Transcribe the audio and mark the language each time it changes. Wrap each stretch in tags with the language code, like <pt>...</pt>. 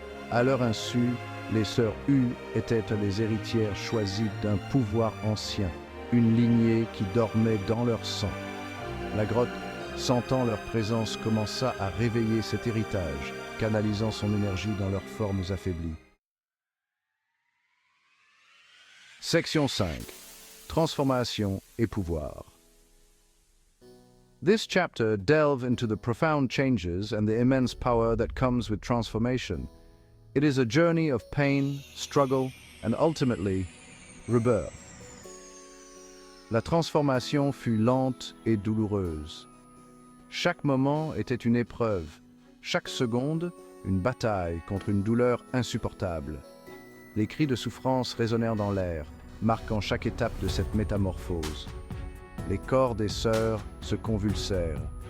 <fr>À leur insu, les sœurs Hu étaient les héritières choisies d'un pouvoir ancien, une lignée qui dormait dans leur sang. La grotte, sentant leur présence, commença à réveiller cet héritage, canalisant son énergie dans leurs formes affaiblies. Section 5. Transformation et pouvoir.</fr> <en>This chapter delves into the profound changes and the immense power that comes with transformation. It is a journey of pain, struggle, and ultimately, rebirth.</en> <fr>La transformation fut lente et douloureuse. Chaque moment était une épreuve, chaque seconde une bataille contre une douleur insupportable. Les cris de souffrance résonnèrent dans l'air, marquant chaque étape de cette métamorphose. Les corps des sœurs se convulsèrent.</fr>